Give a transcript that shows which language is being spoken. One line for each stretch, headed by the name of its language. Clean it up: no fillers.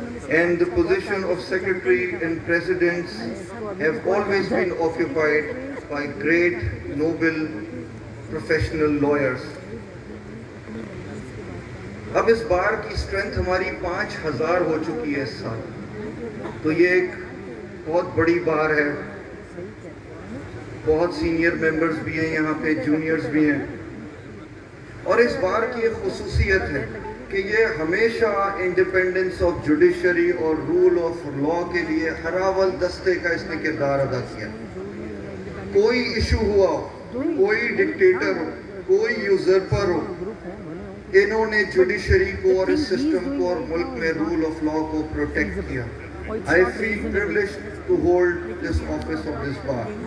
English: and the position of secretary and presidents have always been occupied by great, noble, professional lawyers.
Urdu: اب اس بار کی strength ہماری 5000 ہو چکی ہے اس سال، تو یہ ایک بہت بڑی بار ہے. بہت سینئر ممبرز بھی ہیں یہاں پہ، جونیئرز بھی ہیں، اور اس بار کی ایک خصوصیت ہے کہ یہ ہمیشہ انڈیپینڈنس آف جوڈیشری اور رول آف لا کے لیے ہر اول دستے کا اس نے کردار ادا کیا. کوئی ایشو ہوا، کوئی ڈکٹیٹر ہو، کوئی یوزرپر ہو، انہوں نے جوڈیشری کو اور اس سسٹم کو اور ملک میں رول آف لا کو پروٹیکٹ کیا.
English: I feel privileged to hold this office of this bar.